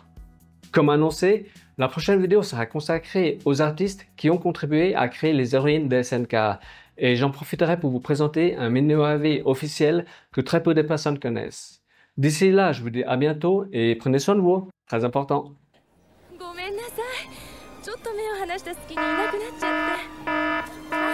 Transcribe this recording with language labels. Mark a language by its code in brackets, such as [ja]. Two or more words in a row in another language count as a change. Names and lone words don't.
[fr] Comme annoncé, la prochaine vidéo sera consacrée aux artistes qui ont contribué à créer les héroïnes de SNK et j'en profiterai pour vous présenter un mini OAV officiel que très peu de personnes connaissent. D'ici là, je vous dis à bientôt et prenez soin de vous, très important. [ja] ごめんなさい。ちょっと目を離した隙にいなくなっちゃって。